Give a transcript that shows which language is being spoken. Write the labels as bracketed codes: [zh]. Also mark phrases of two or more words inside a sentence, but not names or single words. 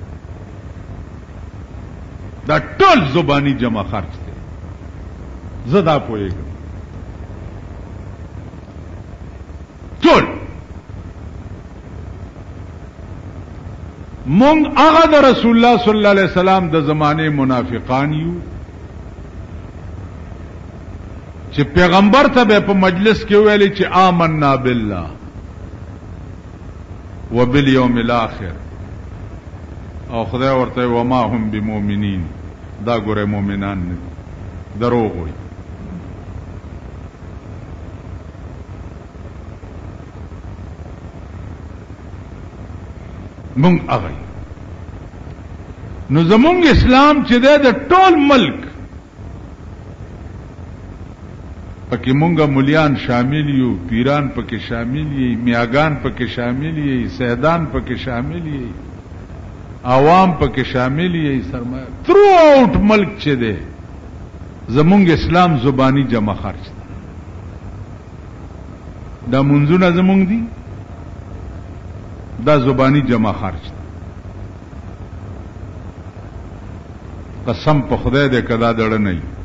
[ps] دا ټول زبانی جمع خرچ دی زه دا پوهېږم ټول مونږ هغه د رسول الله [ar] صلی الله علیه وسلم [ps] د زمانه منافقان یو چې پیغمبر ته په مجلس کې ویلي چې [ar] آمنا بالله وبالیوم الاخر [ps] او خدای ورته [ar] وما هم بمؤمنین [ps] دا ګوره مؤمنان نه دروغ وي مونږ هغه نو زمونږ اسلام چې دی د ټول ملک پکې مونږه مليان شامل یو پیران پکې شامل یي میاګان پکې شامل یي سیدان پکې شامل یي عوام پکې شامل یي سرمایه تھرو آؤٹ ملک چې دی زمونږ اسلام زبانی جمع خرچ دا منځونه زمونږ دي دا زبانی جمع خرچ قسم په خدای دې کدا دړه نه